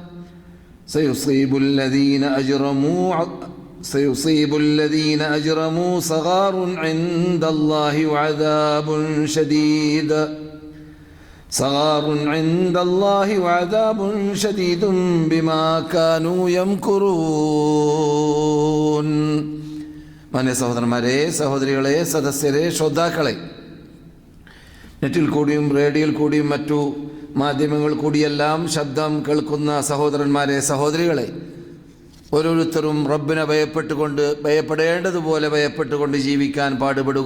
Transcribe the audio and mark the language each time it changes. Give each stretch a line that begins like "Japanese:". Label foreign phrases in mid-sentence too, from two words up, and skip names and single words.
Arabic: سيصيب الذين أجرموا صغار عند الله وعذاب شديد بما كانوا يمكرون.
Malayalam: മാന്യ സഹോദരന്മാരെ, സഹോദരികളെ, സദസ്യരെ, ശ്രോതാക്കളെ, നെറ്റിൽ കൂടിയും റേഡിയോയിൽ കൂടിയും മറ്റു മാധ്യമങ്ങൾ കൂടിയെല്ലാം ശബ്ദം കേൾക്കുന്ന സഹോദരന്മാരെ, സഹോദരികളെ, ഓരോരുത്തരും റബ്ബിനെ ഭയപ്പെടേണ്ടതുപോലെ ഭയപ്പെട്ടുകൊണ്ട് ജീവിക്കാൻ പാടുപെടുക.